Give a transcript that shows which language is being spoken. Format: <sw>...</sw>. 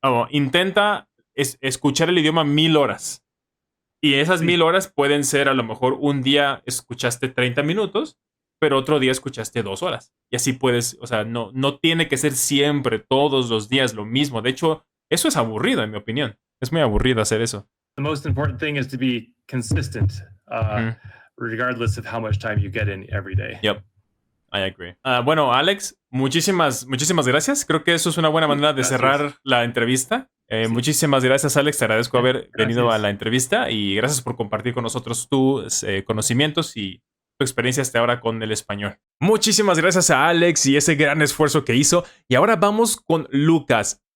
<es>Intenta escuchar el idioma 1000 horas. Y esas 1000 horas pueden ser, a lo mejor un día escuchaste 30 minutos, pero otro día escuchaste 2 horas. Y así puedes, o sea, no tiene que ser siempre, todos los días lo mismo. De hecho, eso es aburrido, en mi opinión. Es muy aburrido hacer eso.</es> <en>The most important thing is to be consistent, regardless of how much time you get in every day. Yep. I agree.</en> <es>Bueno, Alex, muchísimas gracias. Creo que eso es una buena manera de cerrar la entrevista. Muchísimas gracias, Alex. Te agradezco haber venido a la entrevista y gracias por compartir con nosotros tus conocimientos y tu experiencia hasta ahora con el español. Muchísimas gracias a Alex y ese gran esfuerzo que hizo. Y ahora vamos con Lucas.</es>